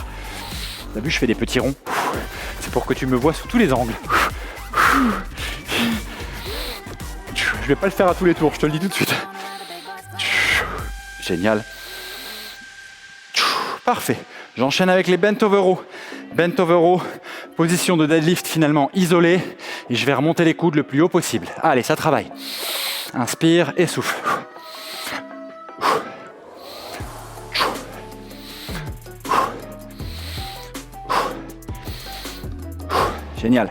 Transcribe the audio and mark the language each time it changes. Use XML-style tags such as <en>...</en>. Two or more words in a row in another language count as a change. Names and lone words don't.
<fr>T'as vu, je fais des petits ronds. C'est pour que tu me vois sous tous les angles. Je vais pas le faire à tous les tours, je te le dis tout de suite. Génial. Parfait. J'enchaîne avec les</fr> <en>bent over row. Bent over row,</en> <fr>position de deadlift finalement isolée. Et je vais remonter les coudes le plus haut possible. Allez, ça travaille. Inspire et souffle. Génial.</fr>